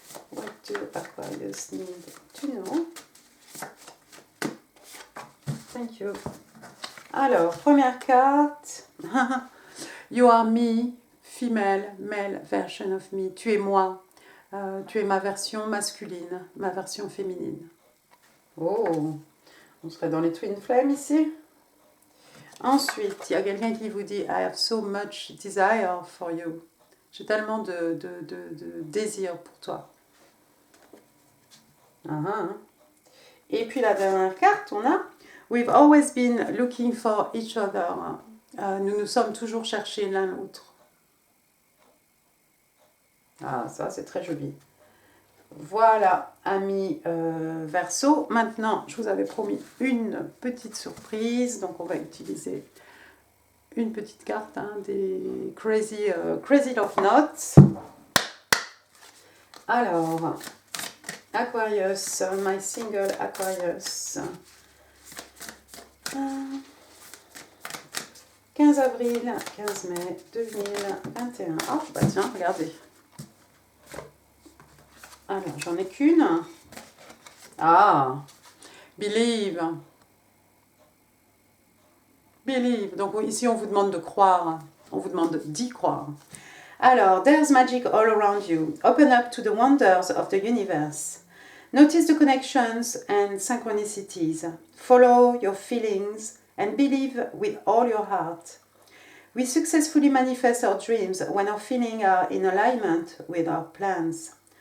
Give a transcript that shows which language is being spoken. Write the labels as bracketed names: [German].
[English] What do Aquarius need to know? Thank you. [French] Alors, première carte. [English] You are me, female, male version of me. [French] Tu es moi. Tu es ma version masculine, ma version féminine. Oh, on serait dans les Twin Flames ici. Ensuite, il y a quelqu'un qui vous dit [English] I have so much desire for you. [French] J'ai tellement de désir pour toi. Et puis la dernière carte, on a [English] We've always been looking for each other. [French] Nous nous sommes toujours cherchés l'un l'autre. Ah, ça c'est très joli. Voilà, amis Verseau. Maintenant, je vous avais promis une petite surprise. Donc, on va utiliser une petite carte des Crazy Love Notes. Alors, [English] Aquarius, my single Aquarius. [French] 15 avril, 15 mai 2021. Ah, bah tiens, regardez. Alors, j'en ai qu'une. Ah, believe. [English] Believe. [French] Donc ici, on vous demande de croire. On vous demande d'y croire. [English] Alors, there's magic all around you. Open up to the wonders of the universe. Notice the connections and synchronicities. Follow your feelings and believe with all your heart. We successfully manifest our dreams when our feelings are in alignment with our plans.